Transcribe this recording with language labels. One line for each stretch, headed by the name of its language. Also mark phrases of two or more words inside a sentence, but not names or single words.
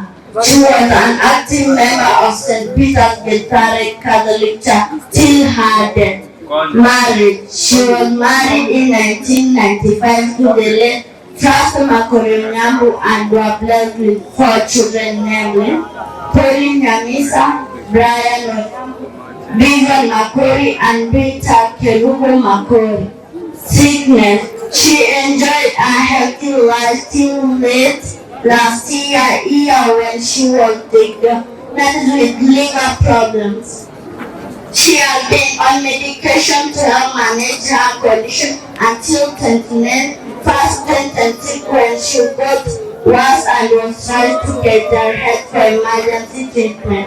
English: She was an active member of St. Peter's Getheric Catholic Church till her death. Married. She was married in 1995 to the late Pastor Makori Nyambu and were blessed with 4 children, namely Pauline Nyamisa, Brian Bevan Makori, and Peter Kerubo Makori. Sickness. She enjoyed a healthy life till late last year when she was diagnosed with liver problems. She has been on medication to help manage her condition until 2019 when she got worse and was trying to get her head for emergency treatment.